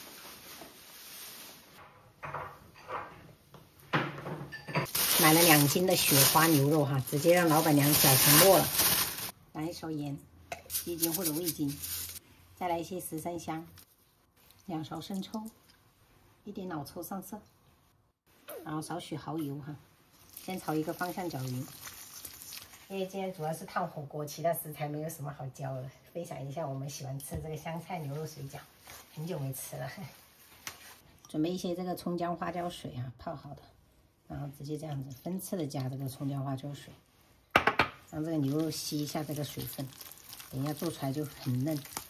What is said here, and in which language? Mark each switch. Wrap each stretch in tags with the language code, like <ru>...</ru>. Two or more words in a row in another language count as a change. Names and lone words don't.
<zh>買了2斤的雪花牛肉哈，直接讓老闆娘小承諾了。來一勺鹽，1斤或者味精，再來一些十三香，2勺生抽，1 點老抽上色，然後少許蠔油哈，先炒一個方向攪勻。因為今天主要是燙火鍋，其他食材沒有什麼好教的。分享一下我們喜歡吃這個香菜牛肉水餃，很久沒吃了。準備一些這個蔥薑花椒水啊，泡好的，然後直接這樣子分次的加這個蔥薑花椒水，讓這個牛肉吸一下這個水分，等一下做出來就很嫩。</zh>